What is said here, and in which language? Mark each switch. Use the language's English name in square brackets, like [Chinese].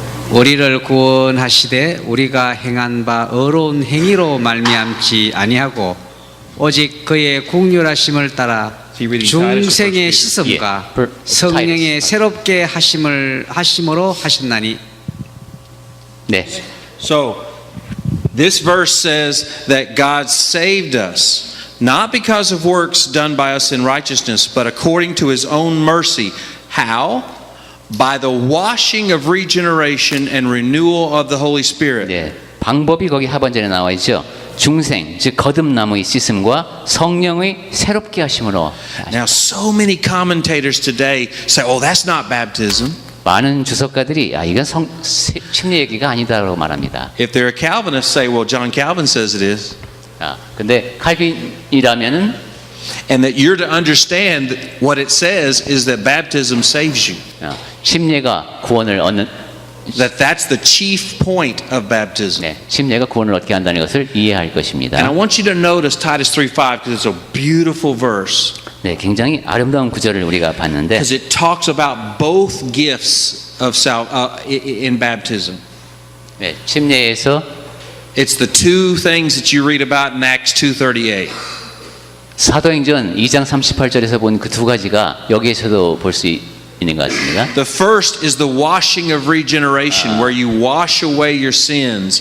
[Korean] 우리를 구원하시되 우리가 행한 바 어려운 행위로 말미암지 아니하고 오직 그의 국률하심을 따라 중생의 씻음과 예. 성령의 새롭게 하심으로 하셨나니. 네, [English] So this verse says that God saved us not because of works done by us in righteousness but according to his own mercy. How? By the washing of regeneration and renewal of the Holy Spirit. [Korean] 네, 방법이 거기 하반절에 나와 있죠. 중생, 즉 거듭남의 씻음과 성령의 새롭게 하심으로. [English] Now so many commentators today say, "Oh, that's not baptism." [Korean] 많은 주석가들이 이건 침례 얘기가 아니다라고 말합니다. [English] If they're a Calvinist, say, "Well, John Calvin says it is." [Korean] 근데 칼빈이라면은 [English] And that you're to understand that what it says is that baptism saves you. [Korean] 침례가 구원을 얻는 [English] That that's the chief point of baptism. [Korean] 네, 침례가 구원을 얻게 한다는 것을 이해할 것입니다. [English] And I want you to notice Titus 3:5 because it's a beautiful verse. [Korean] 네, 굉장히 아름다운 구절을 우리가 봤는데 [English] Because it talks about both gifts of in baptism. [Korean] 네, 침례에서 [English] It's the two things that you read about in Acts 2:38. [Korean] 사도행전 2장 38절에서 본 그 두 가지가 여기에서도 볼 수 있는 것 같습니다. [English] The first is the washing of regeneration, where you wash away your sins